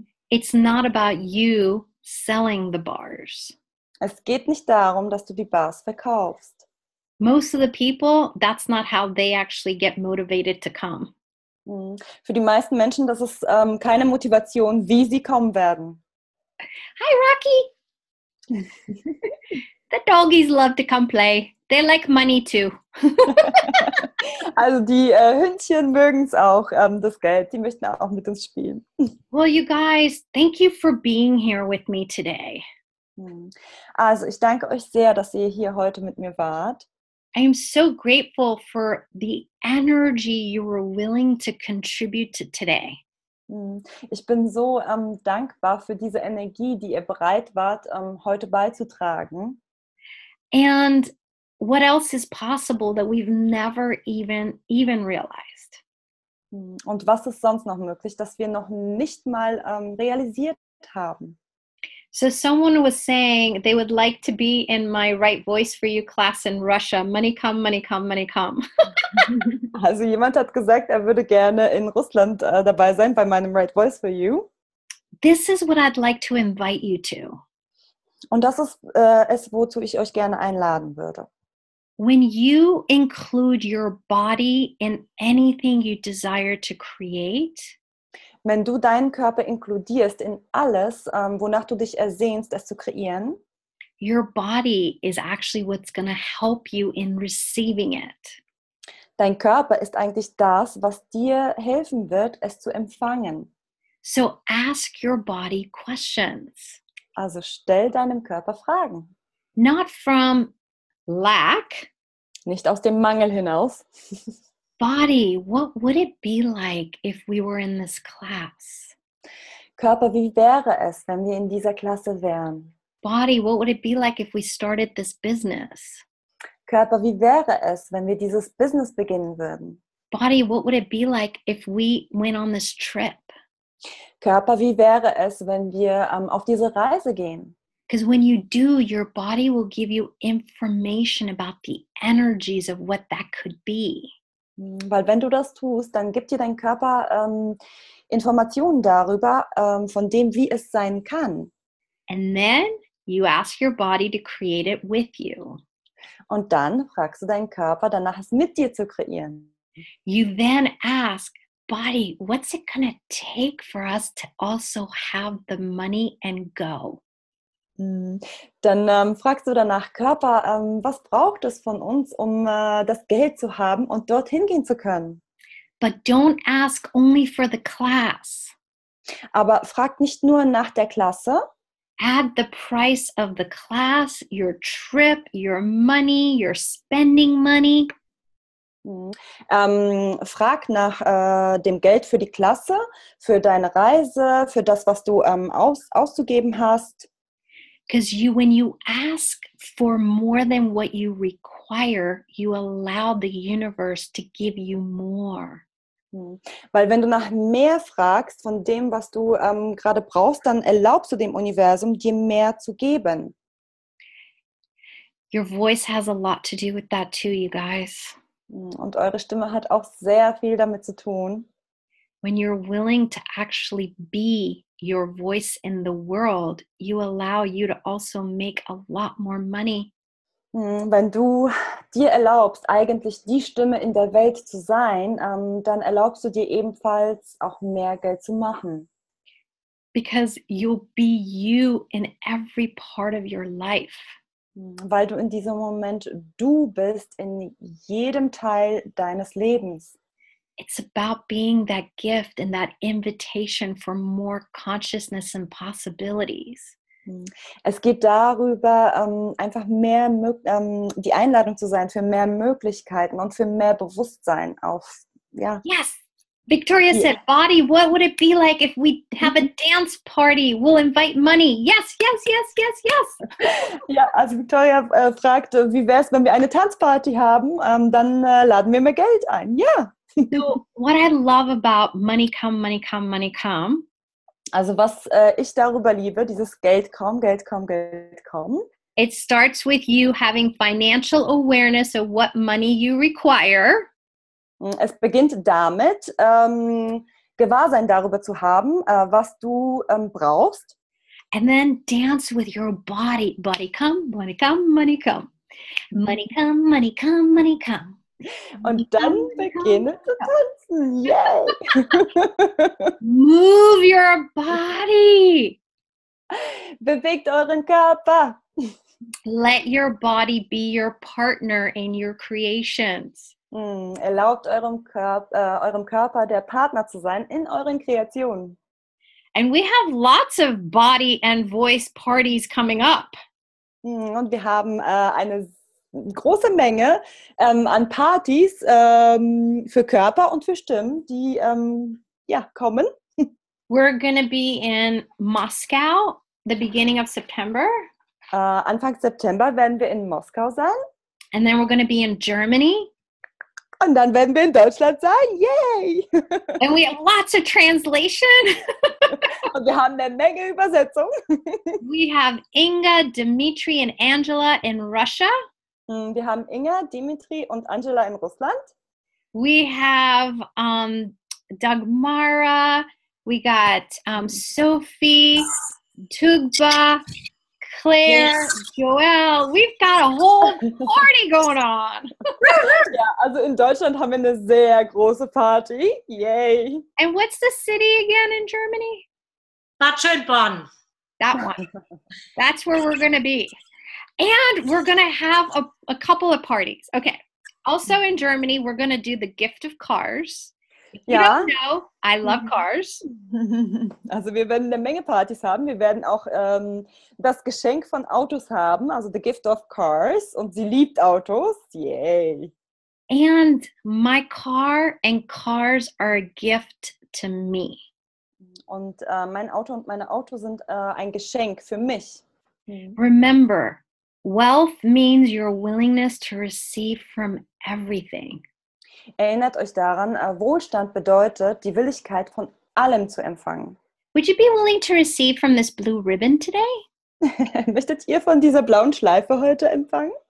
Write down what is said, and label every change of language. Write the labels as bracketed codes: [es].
[en] It's not about you selling the bars. [de] Es geht nicht darum, dass du die Bars verkaufst. [en] Most of the people, that's not how they actually get motivated to come. [de] Für die meisten Menschen, das ist keine Motivation, wie sie kommen werden. [en] Hi, Rocky! The doggies love to come play. They like money too. [de] Also die Hündchen mögen es auch, das Geld. Die möchten auch mit uns spielen. [en] Well, you guys, thank you for being here with me today. [de] Also ich danke euch sehr, dass ihr hier heute mit mir wart. [en] I am so grateful for the energy you were willing to contribute to today. [de] Ich bin so dankbar für diese Energie, die ihr bereit wart, heute beizutragen. [en] And what else is possible that we've never even realized? [de] Und was ist sonst noch möglich, dass wir noch nicht mal realisiert haben? [en] So someone was saying they would like to be in my Right Voice for You class in Russia. Money come, money come, money come. [de] Also jemand hat gesagt, er würde gerne in Russland dabei sein bei meinem Right Voice for You. [en] This is what I'd like to invite you to. [de] Und das ist es, wozu ich euch gerne einladen würde. [en] When you include your body in anything you desire to create, [de] wenn du deinen Körper inkludierst in alles, wonach du dich ersehnst, es zu kreieren, [en] your body is actually what's going to help you in receiving it. [de] Dein Körper ist eigentlich das, was dir helfen wird, es zu empfangen. [en] So ask your body questions. [de] Also stell deinem Körper Fragen. [en] Not from lack. [de] Nicht aus dem Mangel hinaus. [en] Body, what would it be like if we were in this class? [de] Körper, wie wäre es, wenn wir in dieser Klasse wären? [en] Body, what would it be like if we started this business? [de] Körper, wie wäre es, wenn wir dieses Business beginnen würden? [en] Body, what would it be like if we went on this trip? [de] Körper, wie wäre es, wenn wir auf diese Reise gehen? [en] Because when you do, your body will give you information about the energies of what that could be. [de] Weil wenn du das tust, dann gibt dir dein Körper Informationen darüber, von dem, wie es sein kann. [en] And then you ask your body to create it with you. [de] Und dann fragst du deinen Körper, danach es mit dir zu kreieren. [en] You then ask, body, what's it gonna take for us to also have the money and go? [de] Dann fragst du danach, Körper, was braucht es von uns, um das Geld zu haben und dorthin gehen zu können? [en] But don't ask only for the class. [de] Aber frag nicht nur nach der Klasse. [en] Add the price of the class, your trip, your money, your spending money. [de] Frag nach dem Geld für die Klasse, für deine Reise, für das, was du auszugeben hast. [en] Because when you ask for more than what you require, you allow the universe to give you more. [de] Weil wenn du nach mehr fragst von dem, was du gerade brauchst, dann erlaubst du dem Universum, dir mehr zu geben. [en] Your voice has a lot to do with that too, you guys. [de] Und eure Stimme hat auch sehr viel damit zu tun. [en] When you're willing to actually be your voice in the world, you allow you to also make a lot more money. [de] Wenn du dir erlaubst, eigentlich die Stimme in der Welt zu sein, dann erlaubst du dir ebenfalls auch mehr Geld zu machen. [en] Because you'll be you in every part of your life. [de] Weil du in diesem Moment du bist in jedem Teil deines Lebens. [en] It's about being that gift and that invitation for more consciousness and possibilities. [de] Es geht darüber, einfach mehr die Einladung zu sein für mehr Möglichkeiten und für mehr Bewusstsein auf, ja. [en] Yes! Victoria said, body, what would it be like if we have a dance party? We'll invite money. Yes, yes, yes, yes, yes. [de] Ja, also Victoria fragte, wie wäre es, wenn wir eine Tanzparty haben? Dann laden wir mehr Geld ein. Ja. [en] So what I love about money come, money come, money come. [de] Also was ich darüber liebe, dieses Geld kommen, Geld kommen, Geld kommen. [en] It starts with you having financial awareness of what money you require. [de] Es beginnt damit, Gewahrsein darüber zu haben, was du brauchst. [en] And then dance with your body. Body come, money come, money come. Money come, money come, money come. [de] Und dann beginne zu tanzen. Yay! [en] Move your body. [de] Bewegt euren Körper. [en] Let your body be your partner in your creations. [de] Erlaubt eurem Körper der Partner zu sein in euren Kreationen. [en] And we have lots of body and voice parties coming up. [de] Und wir haben eine große Menge an Partys für Körper und für Stimmen, die kommen. [en] We're going to be in Moscow the beginning of September. [de] Anfang September werden wir in Moskau sein. [en] And then we're going to be in Germany. [de] Und dann werden wir in Deutschland sein. Yay! [en] And we have lots of translation. [de] Und wir haben eine Menge Übersetzung. [en] We have Inga, Dimitri, and Angela in Russia. [de] Wir haben Inga, Dimitri und Angela in Russland. [en] We have Dagmara. We got Sophie, Tugba, Claire, Joelle. We've got a whole party going on. [de] Ja, also in Deutschland haben wir eine sehr große Party. Yay! [en] And what's the city again in Germany? Bad Schönborn. That one. That's where we're going to be. And we're going to have a couple of parties. Okay. Also in Germany, we're going to do the gift of cars. If you don't know, I love cars. [de] Also wir werden eine Menge Partys haben. Wir werden auch das Geschenk von Autos haben, also [en] the gift of cars. [de] Und sie liebt Autos. Yay! [en] And my car and cars are a gift to me. [de] Und mein Auto und meine Auto sind ein Geschenk für mich. [en] Remember, wealth means your willingness to receive from everything. [de] Erinnert euch daran, Wohlstand bedeutet, die Willigkeit von allem zu empfangen. [en] Would you be willing to receive from this blue ribbon today? [de] Möchtet ihr von dieser blauen Schleife heute empfangen?